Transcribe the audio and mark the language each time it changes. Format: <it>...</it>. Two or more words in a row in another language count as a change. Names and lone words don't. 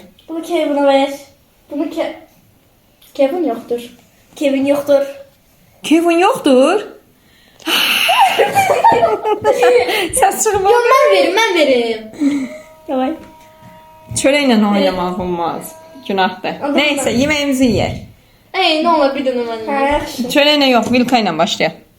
<tr>Bunu Kevin'e ver. Bunu Kevin yoktur. Kevin yoktur.</tr> <az>Kevin yoxdur. Səs çıxmır. Mən verim. Yavaş. Çörəklə oynamaq olmaz. Günahdır.</az> <tr>Neyse, yemeğimizi</tr> <az>yeyək. Ey, nə ola bir dənə mənim. Ha, yaxşı. Çörəklə yox, Vilka ilə başlayaq.</az>